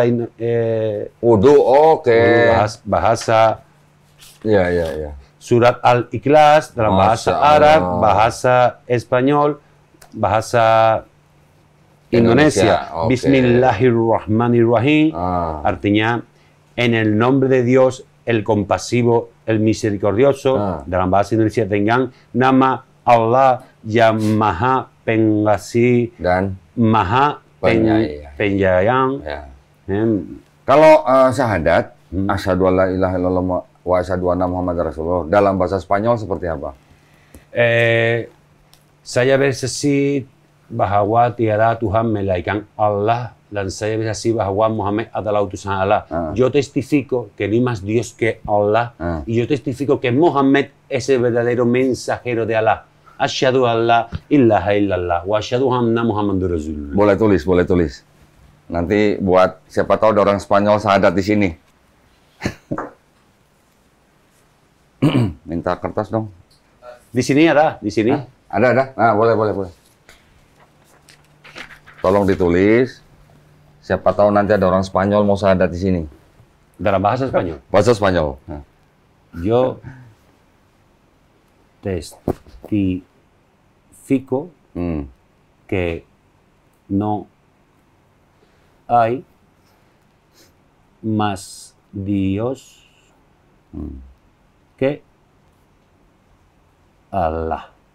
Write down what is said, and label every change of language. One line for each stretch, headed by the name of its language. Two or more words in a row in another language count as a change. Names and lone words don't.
Indonesian: wudu, oke. Bahasa ya. Surat Al-Ikhlas dalam bahasa Arab, bahasa Espanyol, bahasa Indonesia. Okay.
Arabic: Bismillahirrahmanirrahim.
Indonesian: Artinya,
Spanish: en el nombre de Dios, el compasivo, el misericordioso.
Indonesian: Dalam bahasa Indonesia dengan nama Allah yang Maha Pengasih dan Maha Penyayang. Ya. Kalau syahadat,
Arabic: أشهد أن لا إله إلا الله وأشهد أن محمدا رسول الله,
Indonesian: dalam bahasa Spanyol seperti apa? Saya bersaksi bahwa tiada Tuhan melainkan Allah, dan saya bersaksi bahwa Muhammad adalah utusan Allah.
Spanish: Yo testifico que no hay más Dios que Allah, y yo testifico que Muhammad es el verdadero mensajero de Allah.
Arabic: أشهد أن لا إله إلا الله وأشهد أن محمد رسول الله.
Indonesian: Boleh tulis. Nanti buat siapa tahu ada orang Spanyol syahadat di sini. Minta kertas dong. Di sini ada, di sini. Ada. Nah, boleh. Tolong ditulis. Siapa tahu nanti ada orang Spanyol mau syahadat di sini. Dalam bahasa Spanyol. Bahasa Spanyol.
Spanish: Yo testifico que no hay más Dios que Allah.